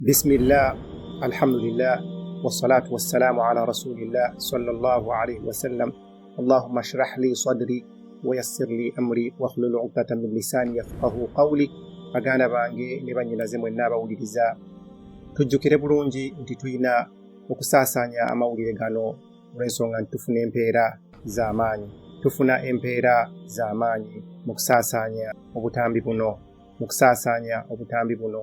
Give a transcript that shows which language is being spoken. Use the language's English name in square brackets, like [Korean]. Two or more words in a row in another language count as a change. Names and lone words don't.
[Arabic] بسم الله الحمد لله والصلاة والسلام على رسول الله صلى الله عليه وسلم. اللهم اشرح لي صدري ويسر لي أمري واحلل عقدة من لساني يفقهوا قولي. [Ganda] Baganda bange ne bannyinaze mwenna abawuliriza, tujjukire bulungi nti tulina okusaasanya amawulire gano olw'ensonga nti tufuna empeera z'amaanyi. Tufuna empeera z'amaanyi mu kusaasanya obutambi buno.